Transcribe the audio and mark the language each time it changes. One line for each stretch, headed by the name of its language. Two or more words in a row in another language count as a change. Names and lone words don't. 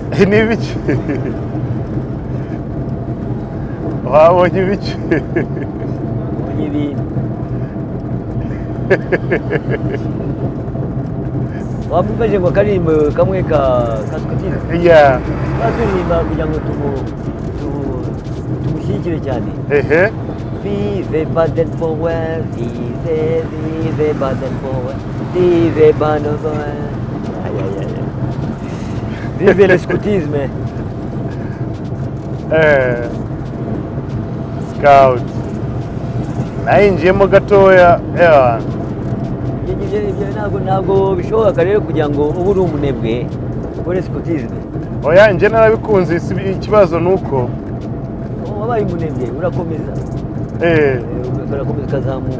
Kinyarwanda: ni ibiki wabonye ibiki mbonye ibintu wamufashe ngo karimbo kamwe ka Scottish yeah baturirimba kugira ngo tumushyigikire cyane
French: vive Baden Powell vive Baden Powell vive Baden Powell vive le scoutisme
Kinyarwanda: scout nayinjiyemo gatoya ntabwo bishoboka rero kugira ngo ube uri umunebwe ukore scoutisme oya njye narabikunze ikibazo ni uko wabaye umunebwe urakomeza urakomeza ukazamuka